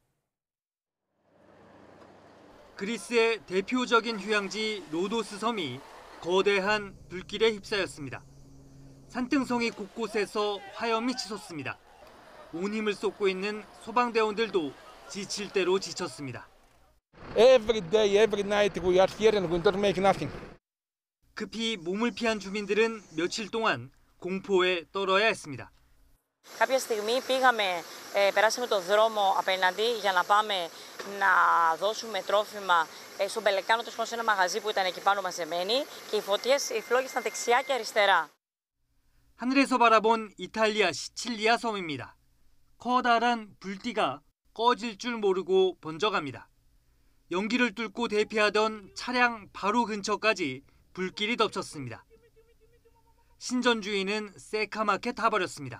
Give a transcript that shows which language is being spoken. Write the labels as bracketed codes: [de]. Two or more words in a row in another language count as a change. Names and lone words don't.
[ko] 그리스의 대표적인 휴양지 로도스 섬이 거대한 불길에 휩싸였습니다. 산등성이 곳곳에서 화염이 치솟습니다. 온 힘을 쏟고 있는 소방대원들도 지칠 대로 지쳤습니다. [en] Every day, every night we are here and we don't make nothing. [ko] 급히 몸을 피한 주민들은 며칠 동안 공포에 떨어야 했습니다. [el] Κάποια στιγμή περάσαμε το δρόμο απέναντι για να πάμε να δώσουμε τρόφιμα στον Πελεκάνο, σε ένα μαγαζί που ήταν εκεί πάνω μαζεμένοι και οι φλόγησαν δεξιά και αριστερά. [ko] 하늘에서 바라본 이탈리아 시칠리아 섬입니다. 커다란 불띠가 꺼질 줄 모르고 번져갑니다. 연기를 뚫고 대피하던 차량 바로 근처까지 불길이 덮쳤습니다. 신전주의는 새카맣게 타버렸습니다.